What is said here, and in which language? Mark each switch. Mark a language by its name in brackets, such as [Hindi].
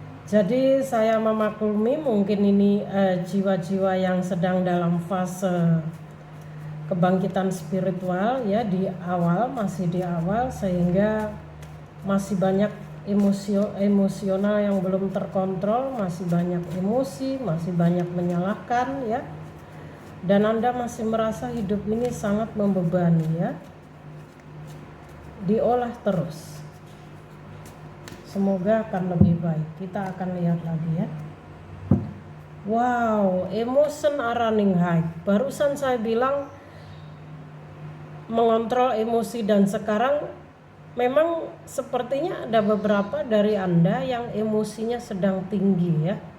[Indonesian] Jadi saya memaklumi mungkin ini jiwa-jiwa yang sedang dalam fase kebangkitan spiritual ya, di awal, masih di awal, sehingga masih banyak emosional yang belum terkontrol, masih banyak emosi, masih banyak menyalahkan ya, dan Anda masih merasa hidup ini sangat membebani ya. Diolah terus, semoga akan lebih baik. Kita akan lihat lagi ya. [English] Wow, emotion are running high. [Indonesian] Barusan saya bilang mengontrol emosi, dan sekarang memang sepertinya ada beberapa dari Anda yang emosinya sedang tinggi ya.